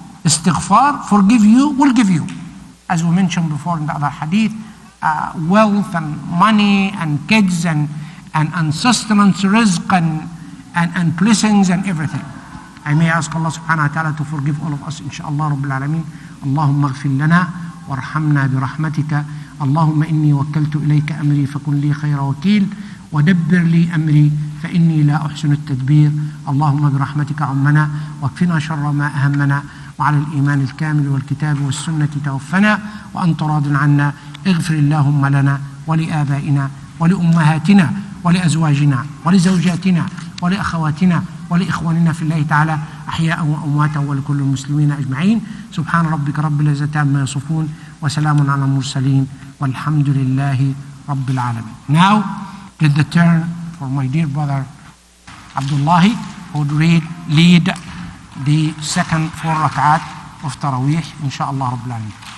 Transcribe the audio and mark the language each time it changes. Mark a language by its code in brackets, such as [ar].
[en] Istighfar, forgive you, will give you. As we mentioned before in the other hadith, wealth and money and kids and sustenance, rizq and blessings and everything. I may ask Allah subhanahu wa ta'ala to forgive all of us, inshallah Rabbil Alameen. [ar] Allahumma ghfir lana warhamna birahmatika. Allahumma inni wakkaltu ilayka amri fakun li khayra wakil ودبر لي أمري فإني لا أحسن التدبير. اللهم برحمتك عمنا واكفنا شر ما أهمنا وعلى الإيمان الكامل والكتاب والسنة توفنا وأنت راض عنا. اغفر اللهم لنا ولآبائنا ولأمهاتنا ولأزواجنا ولزوجاتنا ولأخواتنا ولإخواننا في الله تعالى أحياء وأمواتا ولكل المسلمين أجمعين. سبحان ربك رب العزة عما يصفون وسلام على المرسلين والحمد لله رب العالمين. [en] Now get the turn for my dear brother Abdullahi, who would lead the second 4 rak'at of Taraweeh, inshallah Rabbil Alameen.